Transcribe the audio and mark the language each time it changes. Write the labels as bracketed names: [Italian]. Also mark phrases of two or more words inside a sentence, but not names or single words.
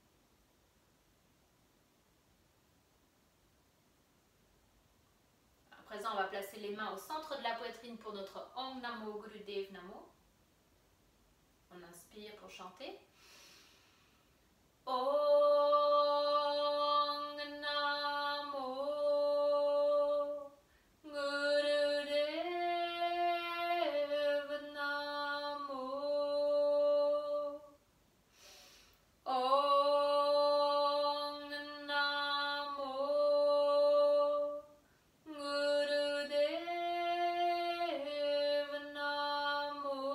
[French] Après présent, on va placer les mains au centre de la poitrine pour notre [Sanskrit] Om Namo Gurudev Namo. [French] On inspire pour chanter. [Sanskrit] Om Namo Gurudev Namo. Om Namo Gurudev Namo.